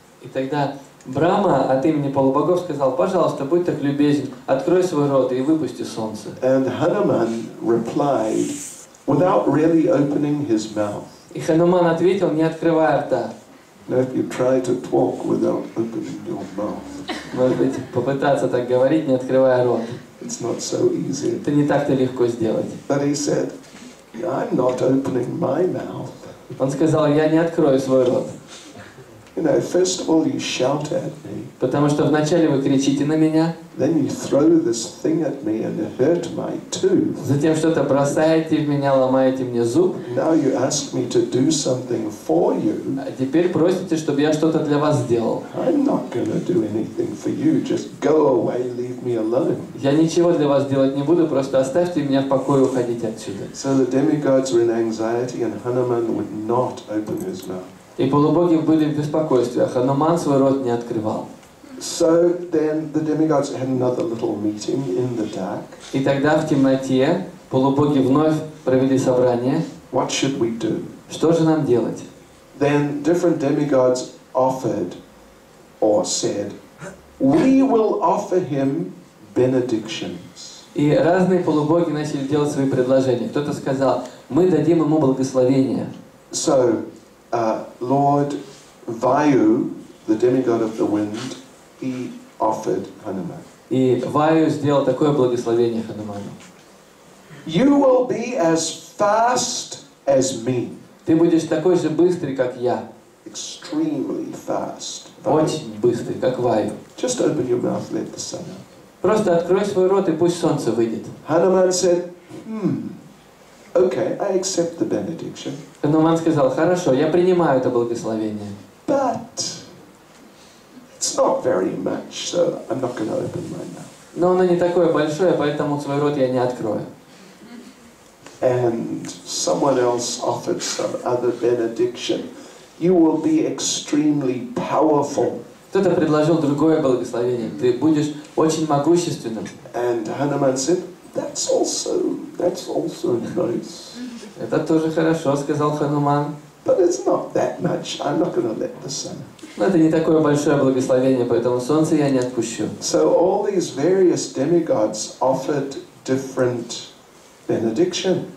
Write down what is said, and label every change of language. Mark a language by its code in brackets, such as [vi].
[ru] И тогда Брахма от имени полубогов сказал, пожалуйста, будь так любезен, открой свой рот и выпусти солнце. [en] And Hanuman replied, without really opening his mouth. [ru] И Хануман ответил, не открывая рта. [en] Now if you try to talk without opening your mouth, [ru] Может быть, попытаться так говорить, не открывая рот. [en] it's not so easy. [ru] Это не так-то легко сделать. [en] But he said, I'm not opening my mouth. [ru] Он сказал, я не открою свой рот. [en] You know, first of all you shout at me. [ru] Потому что вначале вы кричите на меня, [en] Then you throw this thing at me and hurt my tooth. [ru] затем что-то бросаете в меня, ломаете мне зуб, [en] Now you ask me to do something for you. [ru] а теперь просите, чтобы я что-то для вас сделал. [en] I'm not going to do anything for you. Just go away, leave me alone. [ru] Я ничего для вас делать не буду, просто оставьте меня в покое, уходите отсюда. [en] So the demigods were in anxiety and Hanuman would not open his mouth. [ru] И полубоги были в беспокойстве, а Хануман свой рот не открывал. [en] So then the demigods had another little meeting in the dark. [ru] И тогда в темноте полубоги вновь провели собрание. [en] What should we do? [ru] Что же нам делать? [en] Then different demigods offered or said, we will offer him benedictions. [ru] И разные полубоги начали делать свои предложения. Кто-то сказал, мы дадим ему благословение. [en] So Lord Vayu, the demigod of the wind, he offered Hanuman. [ru] И Ваю сделал такое благословение Хануману. [en] You will be as fast as me. [ru] Ты будешь такой же быстрый, как я. [en] Extremely fast. [ru] Очень быстрый, как Ваю. [en] Just open your mouth, let the sun out. [ru] Просто открой свой рот и пусть солнце выйдет. [en] Hanuman said, okay, I accept the benediction. [ru] Хануман сказал, хорошо, я принимаю это благословение. [en] But it's not very much, so I'm not going to open my mouth. [ru] Но оно не такое большое, поэтому свой рот я не открою. [en] And someone else offered some other benediction. you will be extremely powerful. [ru] Кто-то предложил другое благословение. Ты будешь очень могущественным. [en] And Hanuman said, that's also nice. [ru] Это тоже хорошо, сказал Хануман. [en] But it's not that much. I'm not going to let the sun. [ru] Но это не такое большое благословение, поэтому солнце я не отпущу. [en] So all these various demigods offered different benedictions.